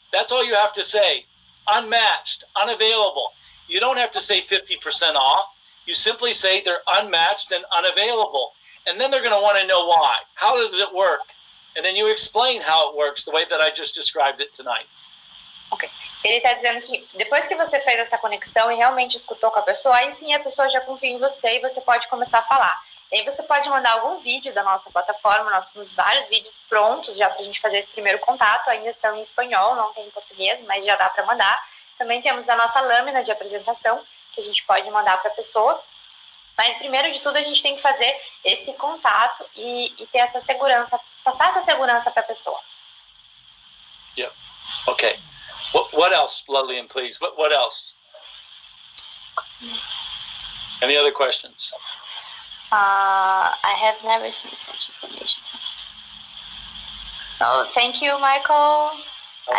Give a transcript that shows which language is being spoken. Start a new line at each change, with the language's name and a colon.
English: That's all you have to say. Unmatched, unavailable. You don't have to say 50% off. You simply say they're unmatched and unavailable. And then they're going to want to know why. How does it work? And then you explain how it works the way that I just described it tonight. Ok.
Portuguese: Ele está dizendo que depois que você fez essa conexão e realmente escutou com a pessoa, aí sim a pessoa já confia em você e você pode começar a falar. E aí você pode mandar algum vídeo da nossa plataforma. Nós temos vários vídeos prontos já para a gente fazer esse primeiro contato. Ainda estão em espanhol, não tem em português, mas já dá para mandar. Também temos a nossa lâmina de apresentação, que a gente pode mandar para a pessoa. Mas primeiro de tudo a gente tem que fazer esse contato e ter essa segurança, passar essa segurança para a pessoa.
English: Yeah. Okay. What else, Lillian, please? What else? Any other questions? I have never seen such information. Oh, thank you, Michael. Okay.